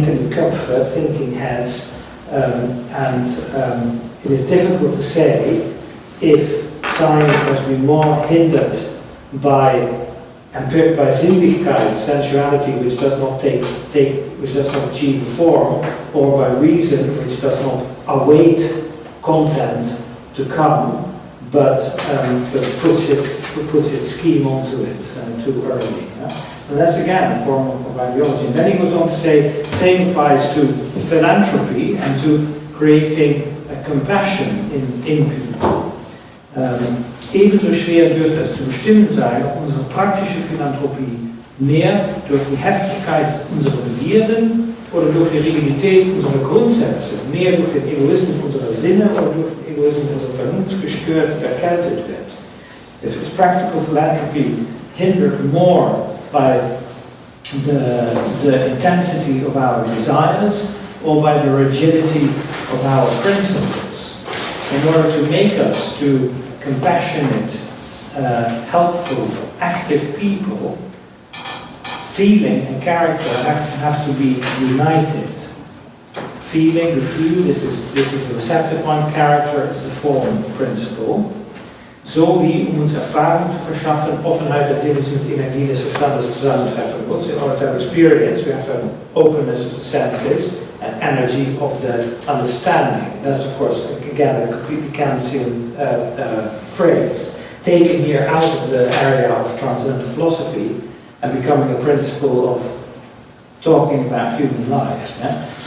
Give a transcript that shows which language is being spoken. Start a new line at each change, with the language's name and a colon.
English: Köpfe, thinking heads, and it is difficult to say if science has been more hindered by Sinnlichkeit, sensuality, which does not which does not achieve a form, or by reason, which does not await content to come, but puts its scheme onto it too early. And that's again a form of ideology. And then he goes on to say, same applies to philanthropy and to creating a compassion in people.
German: Ebenso schwer dürfte es zu bestimmen sein, ob unsere praktische Philanthropie mehr durch die Heftigkeit unserer Begierden oder durch die Rigidität unserer Grundsätze, mehr durch den Egoismus unserer Sinne oder durch den Egoismus unserer Vernunft gestört und erkältet wird.
English: If it's practical philanthropy hindered more by the intensity of our desires or by the rigidity of our principles, in order to make us to compassionate, helpful, active people, feeling and character have to be united. Feeling, Gefühl, this is the receptive one, character is the form principle.
German: So wie uns Erfahrung zu verschaffen, Offenheit der Sinne mit Energie des Verstandes zusammentreffen muss.
English: In order to have experience, we have to have openness of the senses and energy of the understanding. That's of course, again, a completely Kantian phrase, taken here out of the area of transcendental philosophy and becoming a principle of talking about human life. Yeah?